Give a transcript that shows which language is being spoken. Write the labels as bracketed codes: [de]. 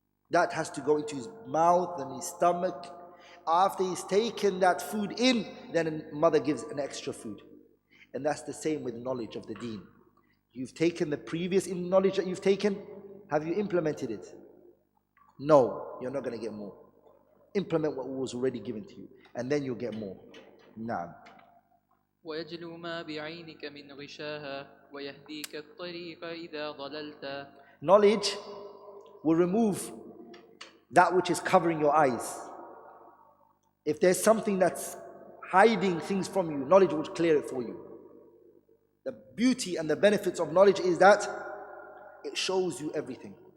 [en] That has to go into his mouth and his stomach. After he's taken that food in, then a mother gives an extra food. And that's the same with knowledge of the deen. You've taken the previous knowledge that you've taken. Have you implemented it? No, you're not going to get more. Implement what was already given to you, and then you'll get more. Naam. [ar] ويجلو ما بعينك من غشاها ويهديك الطريق إذا ضللت. [en] Knowledge will remove that which is covering your eyes. If there's something that's hiding things from you, knowledge will clear it for you. The beauty and the benefits of knowledge is that it shows you everything.